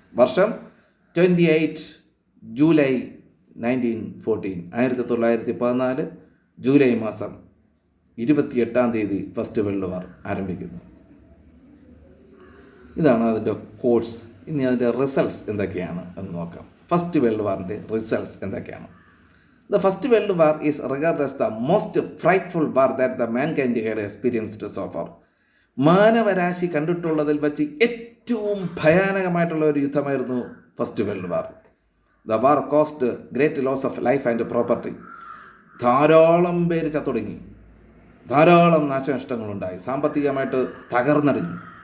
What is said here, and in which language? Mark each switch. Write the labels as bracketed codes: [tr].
[ml] വർഷം 28 July 1914, 1914 July മാസം 28 first world war ആരംഭിക്കുന്നു. ഇതാണ് അതിൻ്റെ കോഴ്സ്. ഇനി അതിൻ്റെ റിസൾട്ട്സ് എന്തൊക്കെയാണ് എന്ന് നോക്കാം. ഫസ്റ്റ് വേൾഡ് വാറിൻ്റെ റിസൾട്ട്സ് എന്തൊക്കെയാണ്? [en] The First World War is regarded as the most frightful war that the mankind had experienced so far. [ml] മാനവരാശി കണ്ടിട്ടുള്ളതിൽ വച്ച് ഏറ്റവും ഭയാനകമായിട്ടുള്ള ഒരു യുദ്ധമായിരുന്നു first world war. [en] The war cost great loss of life and property. [ml] ധാരാളം പേര് ചത്തൊടുങ്ങി, ധാരാളം നാശനഷ്ടങ്ങളുണ്ടായി, സാമ്പത്തികമായിട്ട് തകർന്നടിഞ്ഞു.